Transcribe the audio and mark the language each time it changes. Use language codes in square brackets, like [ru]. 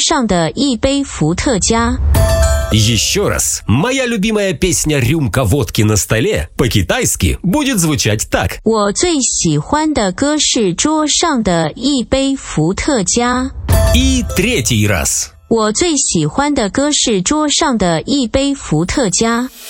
[zh] 我最喜欢的歌是桌上的一杯伏特加. [ru] Еще раз, моя любимая песня «Рюмка водки на столе» по-китайски будет звучать так. [zh] 我最喜欢的歌是桌上的一杯伏特加. [ru] И третий раз. [zh] 我最喜欢的歌是桌上的一杯伏特加.